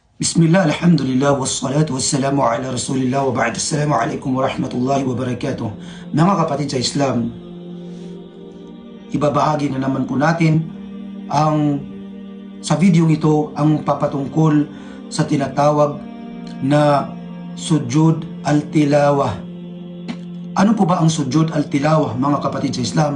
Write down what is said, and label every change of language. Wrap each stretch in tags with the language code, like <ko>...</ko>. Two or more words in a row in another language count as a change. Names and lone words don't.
<ar>بسم الله، الحمد لله، والصلاة والسلام على رسول الله وبعد. السلام عليكم ورحمة الله وبركاته.</ar> <tl>Mga kapatid sa Islam, ibabahagi na naman po natin sa video ito ang papatungkol sa tinatawag na</tl> <ar>سجود التلاوة.</ar> <tl>Ano po ba ang</tl> <ar>سجود التلاوة,</ar> <tl>mga kapatid sa Islam?</tl>